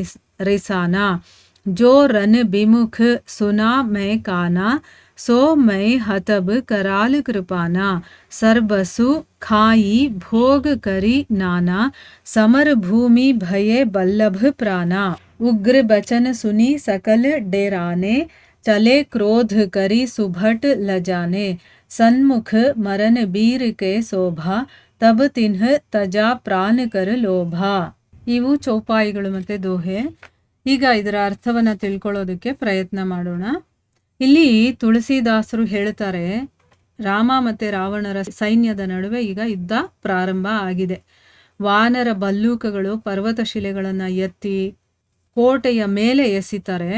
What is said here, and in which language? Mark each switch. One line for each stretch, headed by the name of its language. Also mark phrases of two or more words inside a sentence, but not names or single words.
Awadhi: रिसाना जो रन बिमुख सुना मैं काना सो मैं हतब कराल कृपाना सर्बसु खाई भोग करी नाना समर भूमि भये बल्लभ प्राणा उग्र बचन सुनी सकल डेराने चले क्रोध करी सुभट लजाने सन्मुख मरन बीर के शोभा तब तिन्ह तजा प्राण कर लोभा.
Kannada: ಇವು ಚೌಪಾಯಿಗಳು ಮತ್ತೆ ದೋಹೆ. ಈಗ ಇದರ ಅರ್ಥವನ್ನ ತಿಳ್ಕೊಳ್ಳೋದಕ್ಕೆ ಪ್ರಯತ್ನ ಮಾಡೋಣ. ಇಲ್ಲಿ ತುಳಸಿದಾಸರು ಹೇಳ್ತಾರೆ, ರಾಮ ಮತ್ತೆ ರಾವಣರ ಸೈನ್ಯದ ನಡುವೆ ಈಗ ಯುದ್ಧ ಪ್ರಾರಂಭ ಆಗಿದೆ. ವಾನರ ಬಲ್ಲೂಕಗಳು ಪರ್ವತ ಶಿಲೆಗಳನ್ನ ಎತ್ತಿ ಕೋಟೆಯ ಮೇಲೆ ಎಸಿತಾರೆ.